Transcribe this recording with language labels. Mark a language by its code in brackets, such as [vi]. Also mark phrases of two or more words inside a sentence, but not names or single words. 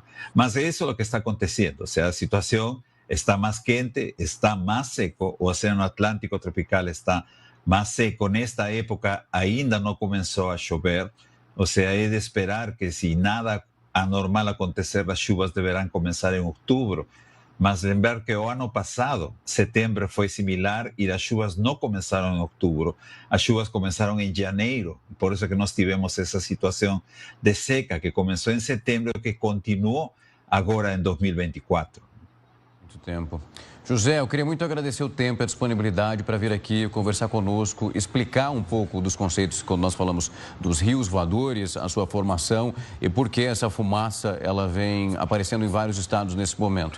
[es] Más de eso es lo que está aconteciendo, o sea, la situación está más quente, está más seco, o Océano Atlántico tropical está más seco. En esta época ainda no comenzó a llover. O sea, es de esperar que si nada anormal acontecer, las lluvias deberán comenzar en octubre. [pt] Mas lembrar [es] que el año pasado, septiembre fue similar y las lluvias no comenzaron en octubre. Las lluvias comenzaron en enero. Por eso que [pt] nós tivemos [es] esa situación de seca que comenzó en septiembre y que continuó agora en 2024. [pt] Muito tempo. José, eu queria muito agradecer o tempo e a disponibilidade para vir aqui conversar conosco, explicar um pouco dos conceitos quando nós falamos dos rios voadores, a sua formação e por que essa fumaça ela vem aparecendo em vários estados nesse momento.